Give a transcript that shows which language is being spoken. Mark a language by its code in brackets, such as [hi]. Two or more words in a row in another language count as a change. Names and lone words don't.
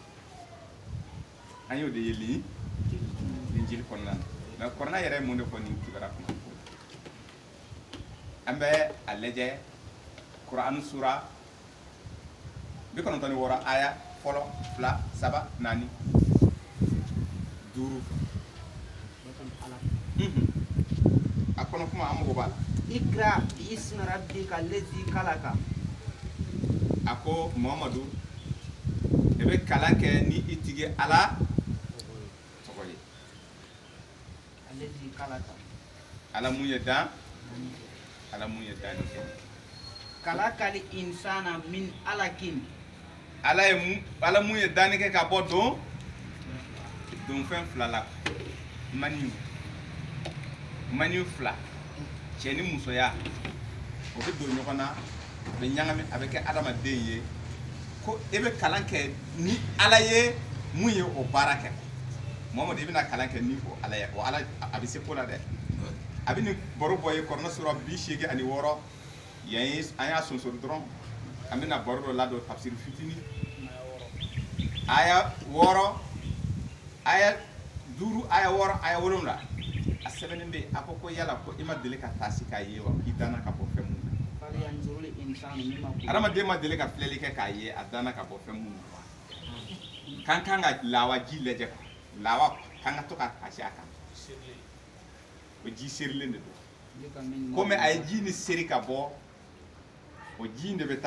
[bm] an y'o de ye linjili kɔnɔna na mɛ kɔrɔna yɛrɛ ye mun de fɔ nin kibaruya kuma an bɛ a lajɛ kuranu sura 96 aya fɔlɔ 2 3 4 5 a kono kuma amogo bala [ar] اقرأ باسم ربك الذي خلق [bm] ako Muhammadu ebe kalan kɛ ni itigi ala tɔgɔ ye [ar] الذي خلق [bm] ala mun ye dan ni kɛ [ar] خلق الإنسان من علق [bm] ala mun ye danni kɛ ka bɔ don fɛn fila la maniw fila cɛ ni musoya o bɛ don ɲɔgɔn na a bɛ ɲagami a bɛ kɛ adamaden ye ko e bɛ kalan kɛ ni ala ye mun ye o baara kɛ Muhammadu i bɛna kalan kɛ ni o ala ye o ala a bɛ se ko la dɛ a bɛ nin baro bɔ ye kɔrɔna sura 86 yan ye an y'a sonsori dɔrɔn an bɛna baro dɔ ladon tafsiri fitinin aya 6 aya 5 aya 6 aya 7 a sɛbɛnnen bɛ a ko yala ko i ma deli ka taasi k'a ye wa i danna ka bɔ fɛn mun na adamaden ma deli ka filɛli kɛ k'a ye a danna ka bɔ fɛn mun na kan ka lawa ji lajɛ lawa kan ka to ka kasi a kan o ji serilen de don komi a ye ji ni seri ka bɔ o ji in de bɛ